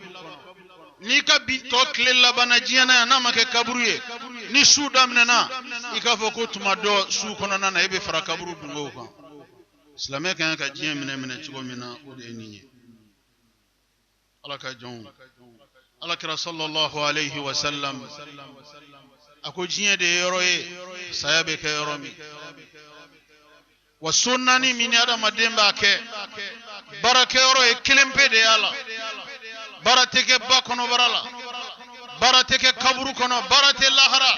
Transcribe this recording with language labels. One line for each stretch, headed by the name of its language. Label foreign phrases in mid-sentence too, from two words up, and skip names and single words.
Bambara: N'i ka bi tɔ tile labanna diɲɛ na yan n'a ma kɛ kaburu ye, ni su daminɛna i k'a fɔ ko tuma dɔ su kɔnɔna na e bɛ fara kaburu dungow kan. Silamɛ ka kan ka diɲɛ minɛ cogo min na o de ye nin ye. Ala ka jɔnw. Alakira
Arabic: صلى الله عليه وسلم
Bambara: a ko diɲɛ de ye yɔrɔ ye, saya bɛ kɛ yɔrɔ min. Wa so naani min ni adamaden b'a kɛ, baarakɛyɔrɔ ye kelen pe de y'a la. Baara tɛ kɛ ba kɔnɔbara la, baara tɛ kɛ kaburu kɔnɔ, baara tɛ lahara.